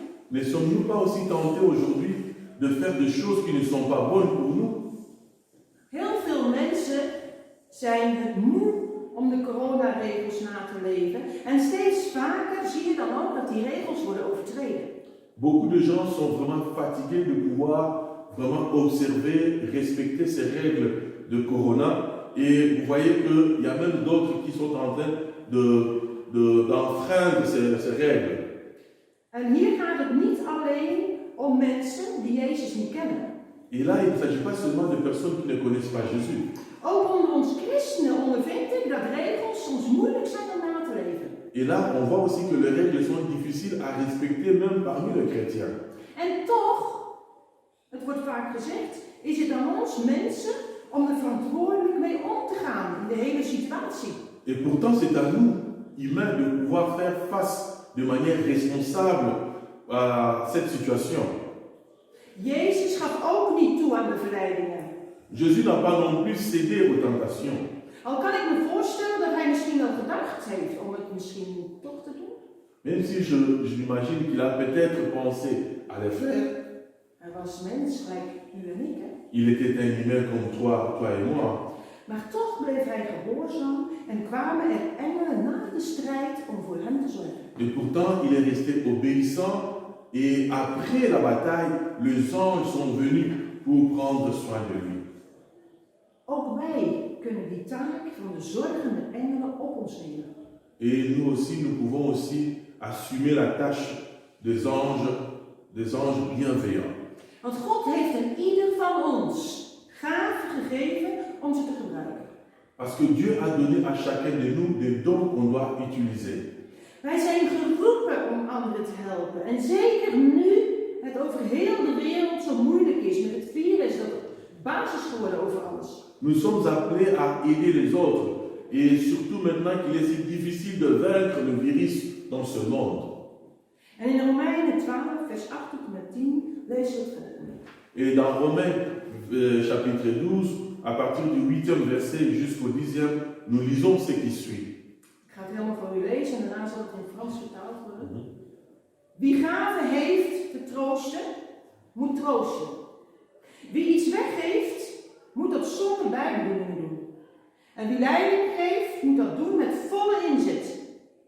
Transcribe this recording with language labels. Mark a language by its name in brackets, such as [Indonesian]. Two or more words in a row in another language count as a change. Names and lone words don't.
[French] Ne sommes-nous pas aussi tentés aujourd'hui de faire des choses qui ne sont pas bonnes pour nous? [Dutch] Heel veel mensen zijn het moe om de coronaregels na te leven en steeds vaker zie je dan ook dat die regels worden overtreden. [French] Beaucoup de gens sont vraiment fatigués de pouvoir vraiment observer, respecter ces règles de corona. Et vous voyez qu'il y a même d'autres qui sont en train d'enfreindre ces règles. [Dutch] En hier gaat het niet alleen om mensen die Jezus niet kennen. [French] Et là, il ne s'agit pas seulement de personnes qui ne connaissent pas Jésus. [Dutch] Ook onder ons christenen ondervind ik dat regels soms moeilijk zijn om na te leven. [French] Et là, on voit aussi que les règles sont difficiles à respecter même parmi les chrétiens. [Dutch] En toch, het wordt vaak gezegd, is het aan ons mensen om er verantwoordelijk mee om te gaan in de hele situatie. [French] Et pourtant, c'est à nous, humains, de pouvoir faire face de manière responsable à cette situation. [Dutch] Jezus gaf ook niet toe aan de verleidingen. [French] Jésus n'a pas non plus cédé aux tentations. [Dutch] Al kan ik me voorstellen dat hij misschien wel gedacht heeft om het misschien toch te doen. [French] Même si je m'imagine qu'il a peut-être pensé à le faire. [Dutch] Hij was mens, gelijk u en ik, hè? [French] Il était un humain comme toi et moi. [Dutch] Maar toch bleef hij gehoorzaam en kwamen er engelen na de strijd om voor hem te zorgen. [French] Et pourtant, il est resté obéissant. Et après la bataille, les anges sont venus pour prendre soin de lui. [Dutch] Ook wij kunnen die taak van de zorgende engelen op ons nemen. [French] Et nous aussi, nous pouvons aussi assumer la tâche des anges bienveillants. [Dutch] Want God heeft aan ieder van ons gaven gegeven om ze te gebruiken. [French] Parce que Dieu a donné à chacun de nous des dons qu'on doit utiliser. [Dutch] Wij zijn geroepen om anderen te helpen. En zeker nu het over heel de wereld zo moeilijk is met het virus dat basis geworden over alles. [French] Nous sommes appelés à aider les autres. Et surtout maintenant qu'il est si difficile de vaincre le virus dans ce monde. [Dutch] En in Romeinen 12, vers 8 tot en met 10 lezen we het volgende. [French] Et dans Romains chapitre 12, à partir du 8e verset jusqu'au 10e, nous lisons ce qui suit. [Dutch] Ik ga het helemaal voor u lezen en daarna zal het in Frans vertaald worden. Wie gaven heeft te troosten, moet troosten. Wie iets weggeeft, moet dat zonder bijbedoelingen doen. En wie leiding geeft, moet dat doen met volle inzet.